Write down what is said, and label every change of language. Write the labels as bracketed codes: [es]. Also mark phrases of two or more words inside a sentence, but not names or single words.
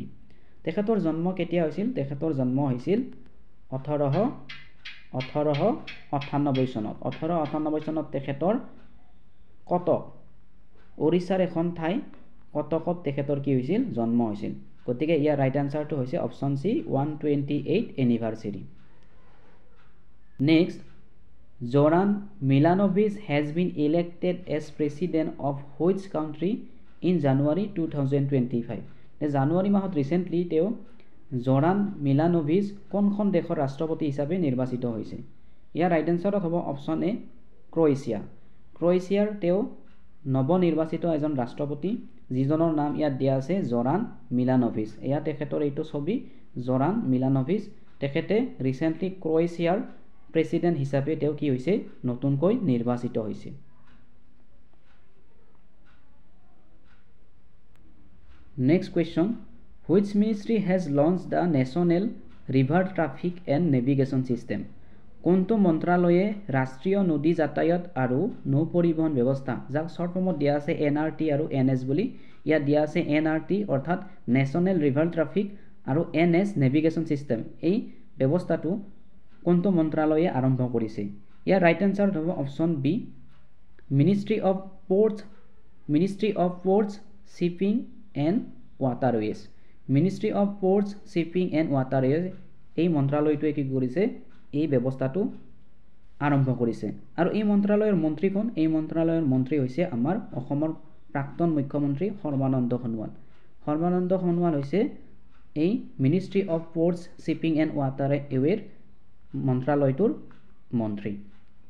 [as] তেখেতৰ জন্ম কেতিয়া হৈছিল? তেখেতৰ জন্ম হৈছিল 1898 চনত 1898 চনত তেখেতৰ কটক ওড়িশাৰ এখন ঠাই কটকত তেখেতৰ কি হৈছিল জন্ম হৈছিল গতিকে ইয়াৰ [en] right answerটো [as] হৈছে [en] option C 128 anniversary next Zoran Milanovic has been elected as president of which country in January 2025 [as] জানুৱাৰী মাহত ৰিসেন্টলি তেও জোৰান মিলানোভিচ কোনখন দেশৰ ৰাষ্ট্ৰপতি হিচাপে নিৰ্বাচিত হৈছে ইয়াৰ [en] right answer [as] হ'ব [en] option A [as] ক্ৰোয়েছিয়াৰ তেও নৱনিৰ্বাচিত এজন ৰাষ্ট্ৰপতি যিজনৰ নাম ইয়াত দিয়া আছে জোৰান মিলানোভিচ এয়া তেখেতৰ এইটো ছবি জোৰান মিলানোভিচ তেখেতে ৰিসেন্টলি ক্ৰোয়েছিয়াৰ প্ৰেসিডেন্ট হিচাপে তেও কি হৈছে নতুনকৈ নিৰ্বাচিত হৈছে [en] Next question Which ministry has launched the National River Traffic and Navigation System কোনটো [as] মন্ত্ৰালয়ে ৰাষ্ট্ৰীয় নদী যাতায়াত আৰু নৌ পৰিবহণ ব্যৱস্থা যাক শৰ্ট ফৰ্মত দিয়া আছে NRT আৰু NS বুলি ইয়াত দিয়া আছে NRT অৰ্থাৎ [en] National River Traffic [as] আৰু NS [en] Navigation System [as] এই ব্যৱস্থাটো কোনটো মন্ত্ৰালয়ে আৰম্ভ কৰিছে ইয়াৰ [en] right answer [as] হ'ব [en] option B Ministry of Ports Shipping and Waterways Ministry of Ports Shipping and Waterways [as] এই মন্ত্ৰালয়টোৱে কি কৰিছে এই ব্যৱস্থাটো আৰম্ভ কৰিছে আৰু এই মন্ত্ৰালয়ৰ মন্ত্ৰী কোন এই মন্ত্ৰালয়ৰ মন্ত্ৰী হৈছে আমাৰ অসমৰ প্ৰাক্তন মুখ্যমন্ত্ৰী সৰ্বানন্দ সোণোৱাল হৈছে এই [en] Ministry of Ports Shipping and Waterways [as] মন্ত্ৰালয়টোৰ মন্ত্ৰী